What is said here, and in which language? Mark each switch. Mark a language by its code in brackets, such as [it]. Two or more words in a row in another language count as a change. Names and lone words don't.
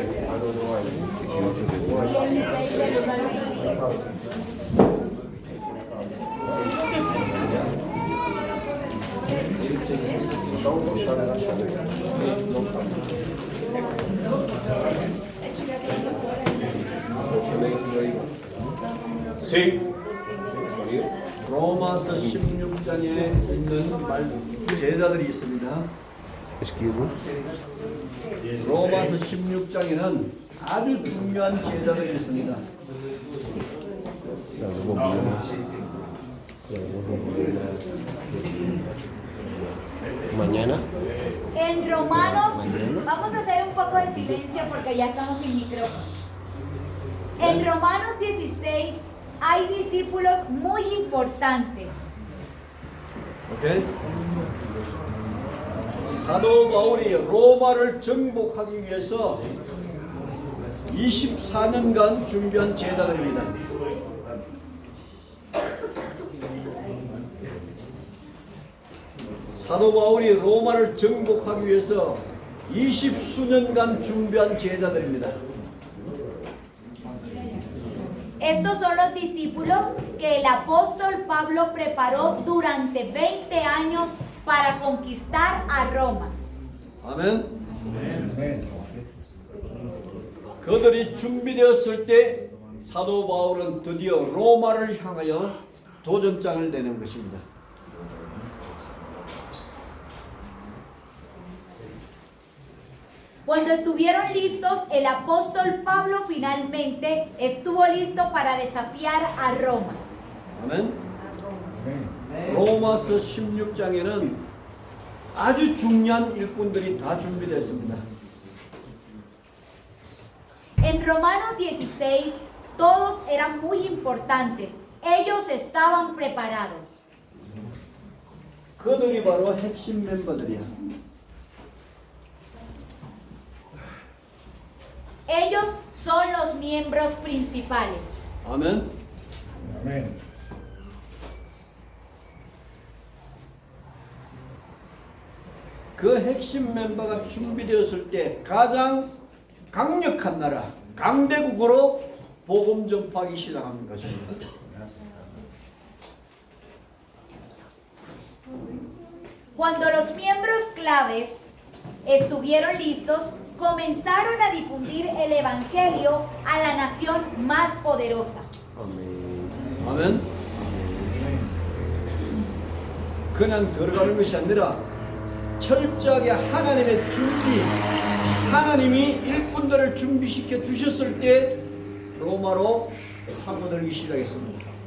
[es] 16 del 1 al 23. Sí. [ko] 로마서 16장에 있는 제자들이 있습니다. 로마서 16장에는 아주 중요한 제자들이 있습니다. [es] Mañana. En Romanos, vamos a hacer un poco de silencio porque ya estamos sin micrófono. En Romanos 16 hay discípulos muy importantes. [ko] 오케이? 사도 바울이 로마를 정복하기 위해서 24년간 준비한 제자들입니다. 사도 바울이 로마를 정복하기 위해서 20수년간 준비한 제자들입니다. [es] Estos son los discípulos que el apóstol Pablo preparó durante 20 años para conquistar a Roma. [ko] 아멘. 그들이 준비되었을 때 사도 바울은 드디어 로마를 향하여 도전장을 내는 것입니다. [es] Cuando estuvieron listos, el apóstol Pablo finalmente estuvo listo para desafiar a Roma. [ko] 아멘. 로마서 16장에는 아주 중요한 일꾼들이 다 준비되었습니다. [es] En Romanos 16, todos eran muy importantes. Ellos estaban preparados. [ko] 그들이 바로 핵심 멤버들이야. [es] Ellos son los miembros principales. [ko] 아멘. [es] Amén. [ko] 그 핵심 멤버가 준비되었을 때 가장 강력한 나라, 강대국으로 복음 전파하기 시작하는 것입니다. [es] Cuando los miembros claves estuvieron listos, comenzaron a difundir el evangelio a la nación más poderosa. [ko] 아멘. 아멘. 그냥 들어가는 것이 아니라 철저하게 하나님의 준비, 하나님이 일꾼들을 준비시켜 주셨을 때 로마로 파고들기 시작했습니다.